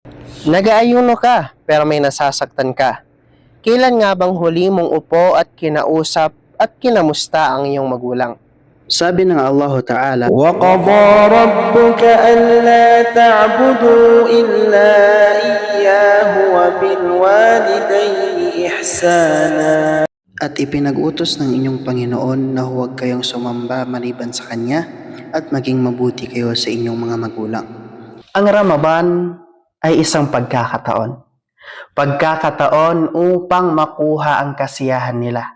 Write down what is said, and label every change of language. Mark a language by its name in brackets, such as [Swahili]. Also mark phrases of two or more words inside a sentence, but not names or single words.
[Filipino] Nag-aayuno ka pero may nasasaktan ka. Kailan nga bang huli mong upo at kinausap at kinamusta ang iyong magulang? Sabi ng Allah Ta'ala, [Arabic] وَقَضَى رَبُّكَ أَلَّا تَعْبُدُوا إِلَّا إِيَّاهُ وَبِالْوَالِدَيْنِ إِحْسَانًا. [Filipino] At ipinag-utos ng inyong Panginoon na huwag kayong sumamba maliban sa Kanya at maging mabuti kayo sa inyong mga magulang. ang Ramadan ay isang pagkakataon. Pagkakataon upang makuha ang kasiyahan nila.